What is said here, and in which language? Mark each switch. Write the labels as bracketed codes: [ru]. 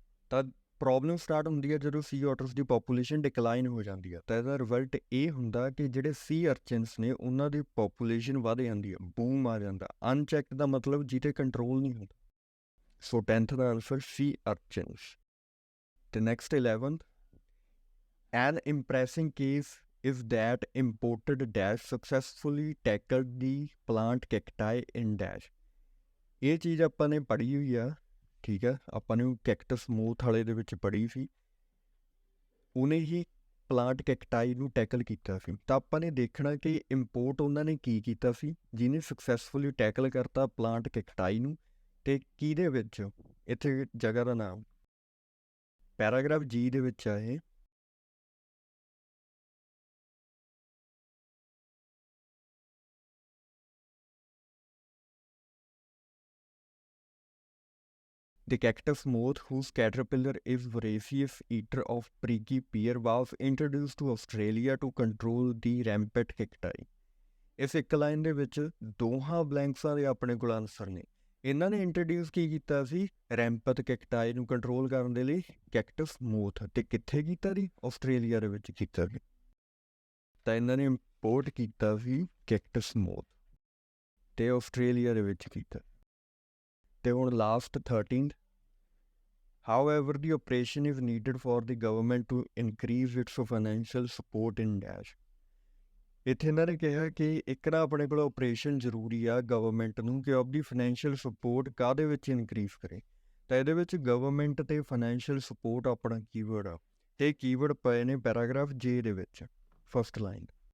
[pa] ਤਾਂ problem start ਹੁੰਦੀ ਹੈ ਜਦੋਂ ਸੀ ਆਟਰਸ ਦੀ ਪਾਪੂਲੇਸ਼ਨ ਡਿਕਲਾਈਨ ਹੋ ਜਾਂਦੀ ਹੈ, ਤਾਂ ਇਹਦਾ ਰਿਜ਼ਲਟ ਇਹ ਹੁੰਦਾ ਕਿ ਜਿਹੜੇ ਸੀ ਅਰਚਿਨਸ ਨੇ ਉਹਨਾਂ ਦੀ ਪਾਪੂਲੇਸ਼ਨ ਵੱਧ ਜਾਂਦੀ ਹੈ, ਬੂਮ ਆ ਜਾਂਦਾ। ਅਨਚੈਕਡ ਦਾ ਮਤਲਬ ਜਿਹਤੇ ਕੰਟਰੋਲ ਨਹੀਂ ਹੁੰਦਾ। ਸੋ 10th ਦਾ ਆਨਸਰ ਸੀ ਅਰਚਿਨਸ। [en] ਤੇ next 11th, an impressing case is that imported dash successfully tackled the plant cacti in dash। [pa] ਇਹ ਚੀਜ਼ ਆਪਾਂ ਨੇ ਪੜ੍ਹੀ ਹੋਈ ਆ, ਠੀਕ ਹੈ, ਆਪਾਂ ਨੇ ਕੈਕਟਸ ਮੂਥ ਵਾਲੇ ਦੇ ਵਿੱਚ ਪੜ੍ਹੀ ਸੀ, ਉਹਨੇ ਹੀ ਪਲਾਂਟ ਕੈਕਟਾਈ ਨੂੰ ਟੈਕਲ ਕੀਤਾ ਸੀ। ਤਾਂ ਆਪਾਂ ਨੇ ਦੇਖਣਾ ਕਿ ਇੰਪੋਰਟ ਉਹਨਾਂ ਨੇ ਕੀ ਕੀਤਾ ਸੀ ਜਿਹਨੇ ਸਕਸੈਸਫੁਲੀ ਟੈਕਲ ਕਰਤਾ ਪਲਾਂਟ ਕੈਕਟਾਈ ਨੂੰ, ਅਤੇ ਕਿਹਦੇ ਵਿੱਚ, ਇੱਥੇ ਜਗ੍ਹਾ ਦਾ ਨਾਮ ਪੈਰਾਗ੍ਰਾਫ G ਦੇ ਵਿੱਚ ਆ ਇਹ। [en] The cactus moth, whose caterpillar is voracious eater of pricky pear, was introduced to Australia to control the rampant cacti। [pa] ਇਸ ਇੱਕ ਲਾਈਨ ਦੇ ਵਿੱਚ ਦੋਹਾਂ ਬਲੈਂਕਸਾਂ ਦੇ ਆਪਣੇ ਕੋਲ ਆਨਸਰ ਨੇ। ਇਹਨਾਂ ਨੇ ਇੰਟਰੋਡਿਊਸ ਕੀ ਕੀਤਾ ਸੀ, ਰੈਂਪਤ ਕੈਕਟਾਈ ਨੂੰ ਕੰਟਰੋਲ ਕਰਨ ਦੇ ਲਈ ਕੈਕਟਸ ਮੋਥ, ਅਤੇ ਕਿੱਥੇ ਕੀਤਾ ਸੀ, ਆਸਟ੍ਰੇਲੀਆ ਦੇ ਵਿੱਚ ਕੀਤਾ ਸੀ। ਤਾਂ ਇਹਨਾਂ ਨੇ ਇੰਪੋਰਟ ਕੀਤਾ ਸੀ ਕੈਕਟਸ ਮੋਥ, ਅਤੇ ਆਸਟ੍ਰੇਲੀਆ ਦੇ ਵਿੱਚ ਕੀਤਾ। ਅਤੇ ਹੁਣ [en] Last 13th, however the operation is needed for the government to increase its financial support in dash। [pa] ਇੱਥੇ ਇਹਨਾਂ ਨੇ ਕਿਹਾ ਕਿ ਇੱਕ ਨਾ ਆਪਣੇ ਕੋਲ ਆਪਰੇਸ਼ਨ ਜ਼ਰੂਰੀ ਆ ਗਵਰਨਮੈਂਟ ਨੂੰ ਕਿ ਆਪਦੀ ਫਾਈਨੈਂਸ਼ੀਅਲ ਸਪੋਰਟ ਕਾਹਦੇ ਵਿੱਚ ਇਨਕਰੀਜ਼ ਕਰੇ। ਤਾਂ ਇਹਦੇ ਵਿੱਚ ਗਵਰਨਮੈਂਟ ਅਤੇ ਫਾਈਨੈਂਸ਼ੀਅਲ ਸਪੋਰਟ ਆਪਣਾ ਕੀਵਰਡ ਆ, ਅਤੇ ਕੀਵਰਡ ਪਏ ਨੇ ਪੈਰਾਗ੍ਰਾਫ J ਦੇ ਵਿੱਚ, ਫਸਟ ਲਾਈਨ।